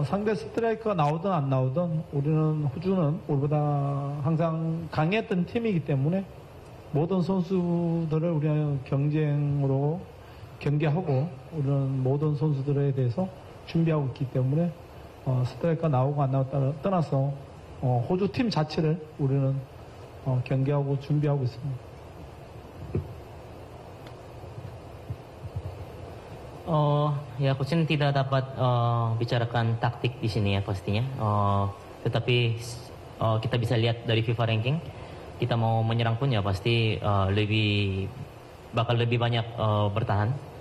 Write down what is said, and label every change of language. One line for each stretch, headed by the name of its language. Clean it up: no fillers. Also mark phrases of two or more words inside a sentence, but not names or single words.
Korean: 상대 스트라이커가 나오든 안 나오든 호주는 우리보다 항상 강했던 팀이기 때문에 모든 선수들을 우리는 경쟁으로 경계하고 우리는 모든 선수들에 대해서 준비하고 있기 때문에 스트라이커가 나오고 안 나오고 떠나서 호주 팀 자체를 우리는 경계하고 준비하고 있습니다.
Indonesian: Ya, Coach tidak dapat bicarakan taktik di sini ya pastinya. Tetapi kita bisa lihat dari FIFA ranking, kita mau menyerang pun ya pasti bakal lebih banyak bertahan.